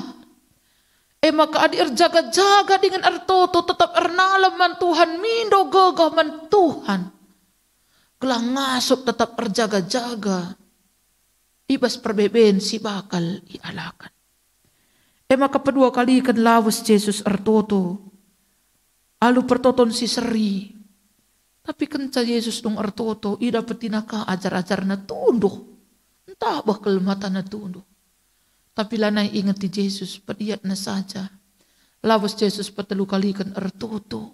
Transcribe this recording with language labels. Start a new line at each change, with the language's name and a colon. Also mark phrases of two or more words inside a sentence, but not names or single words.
Batak Karo: Maka adi erjaga-jaga dengan ertoto tetap ernalam man Tuhan mindo gagah man Tuhan. Gelah ngasup tetap berjaga-jaga. Ibas perbeben si bakal ialakan. Maka kedua kali kan lawas Yesus ertoto. Alu pertoton si seri. Tapi kenca Yesus dong ertoto. Ida petinaka ajar-ajar na tunduh. Entah bakal mata na tunduh. Tapi lanai ingat di Yesus. Padiat na saja. Lawas Yesus petelu kali kan ertoto.